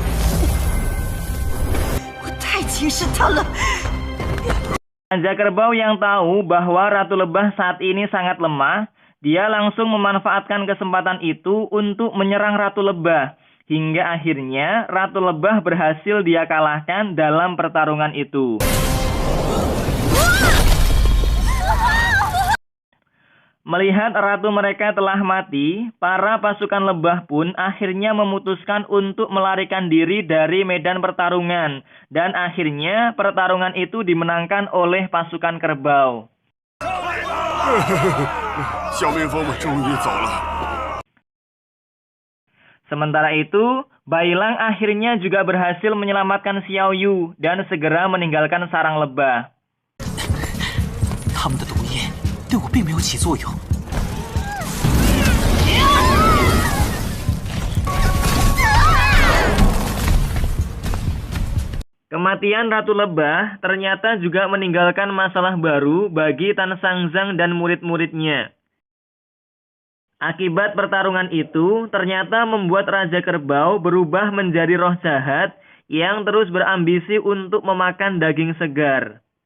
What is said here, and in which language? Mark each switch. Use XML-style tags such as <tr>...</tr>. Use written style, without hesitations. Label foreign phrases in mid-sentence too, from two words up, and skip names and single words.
<zh>我太轻视他了。</zh> <id>Raja Kerbau yang tahu bahwa Ratu Lebah saat ini sangat lemah, dia langsung memanfaatkan kesempatan itu untuk menyerang Ratu Lebah. Hingga akhirnya Ratu Lebah berhasil dia kalahkan dalam pertarungan itu. Melihat ratu mereka telah mati, para pasukan lebah pun akhirnya memutuskan untuk melarikan diri dari medan pertarungan. Dan akhirnya pertarungan itu dimenangkan oleh pasukan kerbau.</id> <zh>小蜜蜂们终于走了。</zh> <id>Sementara itu, Bailang akhirnya juga berhasil menyelamatkan Xiao Yu dan segera meninggalkan sarang lebah.</id> <zh>他们的毒液对我并没有起作用。</zh> <id>Kematian Ratu Lebah ternyata juga meninggalkan masalah baru bagi Tan Sangzang dan murid-muridnya. Akibat pertarungan itu, ternyata membuat Raja Kerbau berubah menjadi roh jahat yang terus berambisi untuk memakan daging segar.</id>